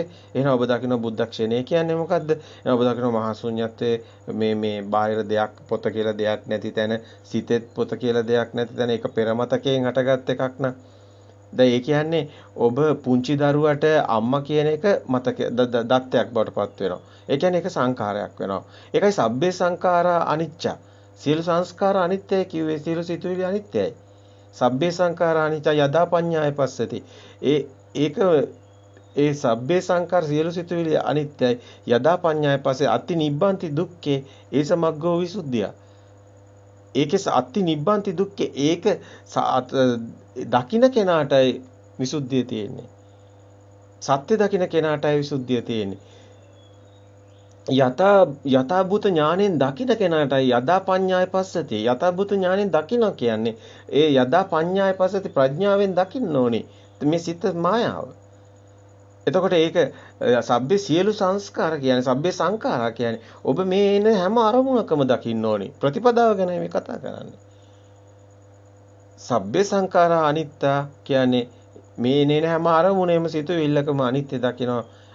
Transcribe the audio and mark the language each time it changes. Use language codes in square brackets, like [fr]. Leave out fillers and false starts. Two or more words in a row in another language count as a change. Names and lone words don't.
[si] එහෙනම් ඔබ දකිනවා බුද්ධ ක්ෂණය කියන්නේ මොකද්ද? එහෙනම් ඔබ දකිනවා මහා ශුන්‍යත්වයේ මේ බාහිර දෙයක් පොත කියලා දෙයක් නැති තැන සිතෙත් පොත කියලා දෙයක් නැති තැන ඒක පෙරමතකයෙන් හටගත් එකක් න ะ. දැන් ඒ කියන්නේ ඔබ පුංචි දරුවට අම්මා කියන එක මතක දත්තයක් බවට පත් වෙනවා. ඒ කියන්නේ ඒක සංඛාරයක් වෙනවා. ඒකයි [pi] සබ්බේ සංඛාරා අනිච්ච. [si] සියලු සංස්කාර අනිත්‍යයි කිව්වේ සියලු සිතුවිලි අනිත්‍යයි. [pi] සබ්බේ සංඛාරා අනිච්ච යදා පඤ්ඤාය පස්සති. [si] ඒ [pi] සබ්බේ සංඛාර [si] සියලු සිතුවිලි අනිත්‍යයි. [pi] යදා පඤ්ඤාය පස්සේ අති නිබ්බන්ති දුක්ඛේ ඒස මග්ගෝ විසුද්ධිය. [si] ඒකේ [pi] අති නිබ්බන්ති දුක්ඛේ [si] ඒක දකින්න කෙනාටයි විසුද්ධිය තියෙන්නේ. සත්‍ය දකින්න කෙනාටයි විසුද්ධිය තියෙන්නේ. යථා භූත ඥාණයෙන් දකින්න කෙනාටයි [pi] යදා පඤ්ඤාය පස්සති. [si] යථා භූත ඥාණයෙන් දකින්න කියන්නේ ඒ [pi] යදා පඤ්ඤාය පස්සති [si] ප්‍රඥාවෙන් දකින්න ඕනේ. මේ සිත මායාව. එතකොට ඒක සබ්බේ සියලු සංස්කාර කියන්නේ [pi] සබ්බේ සංඛාරා [si] කියන්නේ ඔබ මේ එන හැම අරමුණකම දකින්න ඕනි. ප්‍රතිපදාව ගැන මේ කතා කරන්නේ. [pi] සබ්බේ සංඛාරා අනිත්තා [si] කියන්නේ මේ එන හැම අරමුණේම සිතුවිල්ලකම අනිත්‍ය දකිනවා.